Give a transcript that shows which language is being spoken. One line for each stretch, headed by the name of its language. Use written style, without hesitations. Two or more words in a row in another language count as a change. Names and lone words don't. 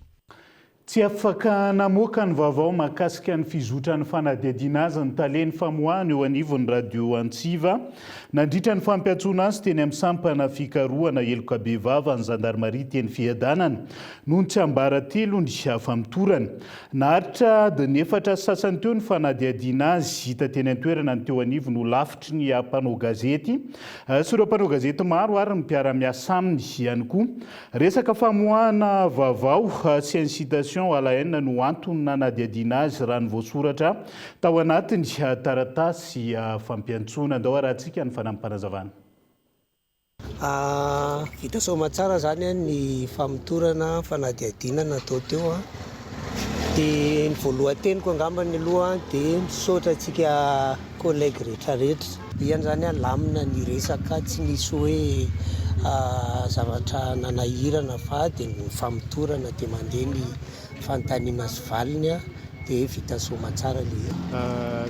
Malagasy: Tsy afaka namoaka ny vaovao mahakasika ny fizotra ny fanadihadiana azy ny taleny famoahana eo anivon'ny radio Antsiva nandritra ny fampiantsoana azy teny amin'ny sampana fikarohana Heloka Bevava ny zandarmaria teny fiadanana noho ny tsy ambaratelo ny hafa mitorana. Naharitra adiny 4 sasany teo ny fanadihadiana azy hita teny an-toerana ny teo anivo no lafitry ny mpanao gazety sy ireo mpanao gazety maro ary ny mpiara-miasa aminy ihany koa. Resaka famoahana vaovao sy
French: incitation à la haine
Malagasy: no antony nanadihadiana azy raha ny voasoratra tao anatiny taratasy fampiantsoana. Andao rahantsika ny fanampanazavana. Vita soamantsara zany ny famotorana fanadihadiana natao teo dia ny voalohan-teniko angambany aloha dia misaotra antsika collègue rehetrarehetra iany zany lamina ny resaka tsy nisy hoe zavatra nanahirana fa dia ny famotorana dia mandeha ny fanontaniana sy valiny dia vita soamantsara le